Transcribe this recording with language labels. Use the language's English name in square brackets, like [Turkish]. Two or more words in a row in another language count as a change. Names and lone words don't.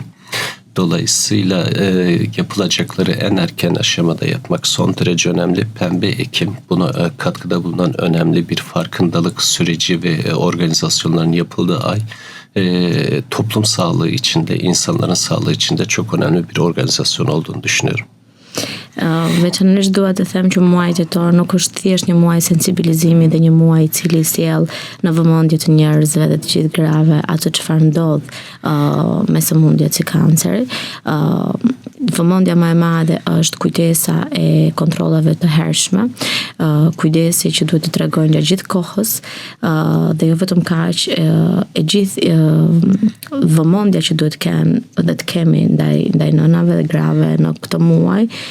[Turkish] Dolayısıyla yapılacakları en erken aşamada yapmak son derece önemli. Pembe Ekim buna katkıda bulunan önemli bir farkındalık süreci ve organizasyonların yapıldığı ay. Toplum sağlığı içinde, insanların sağlığı içinde çok önemli bir organizasyon olduğunu düşünüyorum. [Albanian] Veçanërisht dua të them që muaji tetor nuk është thjesht një muaj sensibilizimi dhe një muaj i cili sjell në vëmendje të njerëzve dhe të gjithë grave ato çfarë ndodh me sëmundjet si kanceri. Vëmendja më e madhe është kujdesa e kontrollave të hershme, kujdesi që duhet të tregojnë gjatë gjithë kohës dhe jo vetëm kaq, e gjithë vëmendja që duhet të kemi ndaj nënave dhe grave në këtë muaj